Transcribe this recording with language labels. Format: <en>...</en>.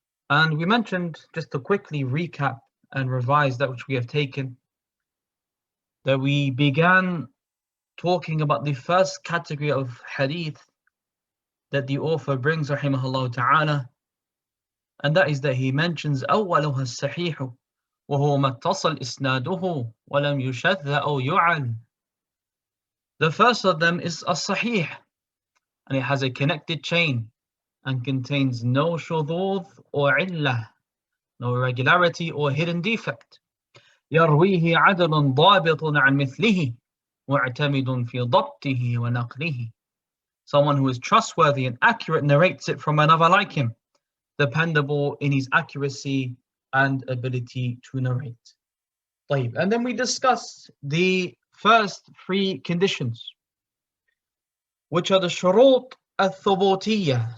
<en>And we mentioned, just to quickly recap and revise that which we have taken, that we began talking about the first category of hadith that the author brings, rahimahullah ta'ala, and that is that he mentions</en> <ar>أولها الصحيح وهو ما اتصل إسناده ولم يشذ أو يعل.</ar> <en>The first of them is as-sahih, and it has a connected chain and contains no shudud or illah, no irregularity or hidden defect.</en> <ar>يرويه عدل ضابط عن مثله معتمد في ضبطه ونقله.</ar> <en>Someone who is trustworthy and accurate narrates it from another like him, dependable in his accuracy and ability to narrate.</en> <ar>طيب.</ar> <en>And then we discussed the first three conditions, which are the shurut al-thubutiyah.</en>